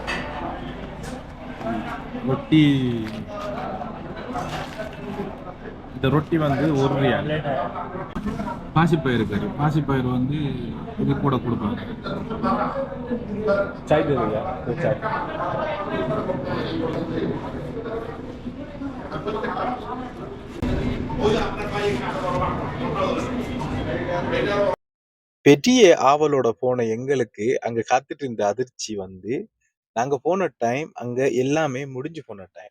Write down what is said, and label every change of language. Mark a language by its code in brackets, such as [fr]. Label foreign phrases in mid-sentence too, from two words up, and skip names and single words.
[ta] रोटी இந்த ரொட்டி வந்து ஒரு ரியால். [hi] ऑमलेट है। [ta] பாசிப்பயிறு கறி, பாசிப்பயிறு வந்து இது கூட கொடுப்பாங்க. சாய் தெரியா? சாய். பெரிய ஆவலோட போன எங்களுக்கு அங்க காத்துட்டு இருந்த அதிர்ச்சி வந்து, நாங்க போன டைம் அங்க எல்லாமே முடிஞ்சு போன டைம்.